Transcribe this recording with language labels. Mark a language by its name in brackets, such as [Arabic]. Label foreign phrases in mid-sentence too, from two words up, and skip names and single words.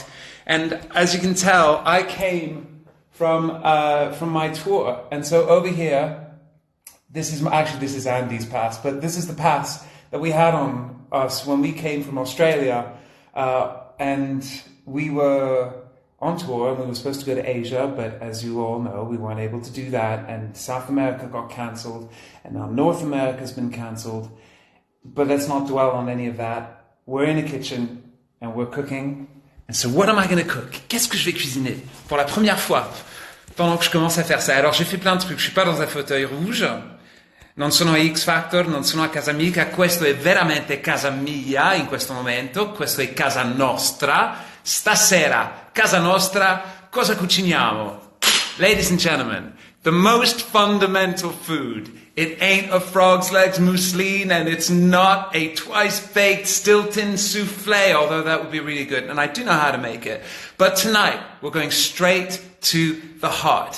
[English] And as you can tell, I came from my tour, and so over here, this is Andy's pass, but this is the pass that we had on us when we came from Australia, and we were on tour and we were supposed to go to Asia, but as you all know, we weren't able to do that, and South America got cancelled, and now North America's been cancelled. But let's not dwell on any of that. We're in a kitchen and we're cooking. And so what am I going to cook? [French] Qu'est-ce que je vais cuisiner pour la première fois pendant que je commence à faire ça? Alors j'ai fait plein de trucs, je suis pas dans un fauteuil rouge. [Italian] Non sono a X Factor, non sono a casa Mika, questo è veramente casa mia in questo momento, questo è casa nostra. Stasera, casa nostra, cosa cuciniamo? [English] Ladies and gentlemen, the most fundamental food. It ain't a frog's legs mousseline, and it's not a twice-baked Stilton souffle, although that would be really good, and I do know how to make it. But tonight, we're going straight to the heart.